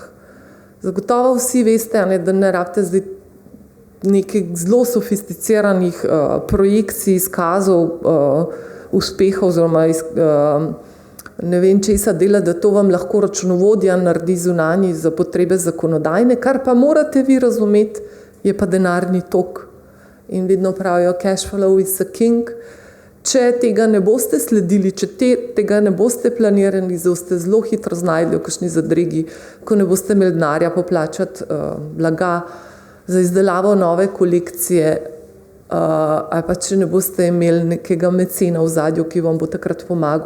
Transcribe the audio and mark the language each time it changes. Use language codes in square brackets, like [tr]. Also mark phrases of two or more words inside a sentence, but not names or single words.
[sl] Zagotovo vsi veste, da ne rabite zdaj nekaj zelo sofisticiranih projekcij, izkazov, uspehov oziroma ne vem česa dela, da to vam lahko računovodja naredi zunanji za potrebe zakonodajne, kar pa morate vi razumeti, je pa denarni tok. In vedno pravijo, [en] cash flow is a king. [sl] Če tega ne boste sledili, če tega ne boste planirali, boste zelo hitro znajdli v kakšni zadregi, ko ne boste imeli denarja poplačati blaga za izdelavo nove kolekcije, ali pa če ne boste imeli nekega mecena v zadju, ki vam bo takrat pomagal.